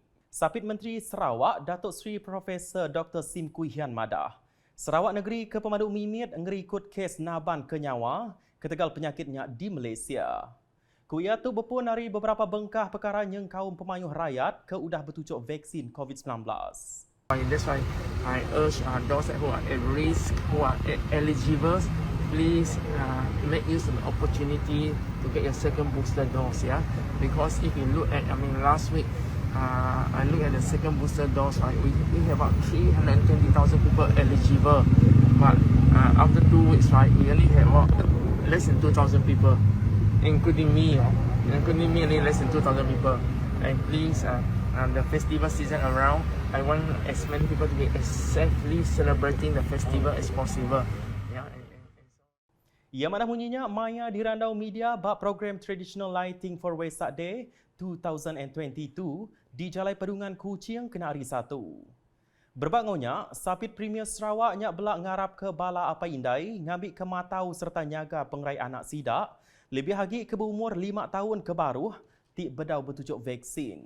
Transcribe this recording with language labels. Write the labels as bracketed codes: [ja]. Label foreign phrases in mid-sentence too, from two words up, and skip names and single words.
[iba] Sapit Menteri Sarawak, Datuk Seri Profesor Dr. Sim Kuihian Madah. Sarawak negeri ke pemaduk mimit ngerikut kes naban ke nyawa ketegal penyakitnya di Malaysia. Kuia tu berpun dari beberapa bengkah perkara yang kaum pemayuh rakyat ke udah bertujuk vaksin COVID-19. [en] That's why I urge those who are at risk, who are eligible, please make use of the opportunity to get your second booster dose. Yeah, because if you look at, last week I look at the second booster dose. Right, we have about 320,000 people eligible, but after 2 weeks, right, we only have about less than 2,000 people, including me. Including me, only less than 2,000 people. And please. The festival season around, I want as many people to be as safely celebrating the festival as possible. [iba] Ia mana bunyinya maya dirandau media bak program Traditional Lighting for Wesak Day 2022 di Jalai Pedungan Kuching Kenari 1. Berbangonya, Sapit Premier Sarawak nyak belak ngarap ke bala apa indai ngambil ke matau serta nyaga pengerai anak sidak lebih lagi ke berumur 5 tahun ke baru tik bedau bertujuk vaksin.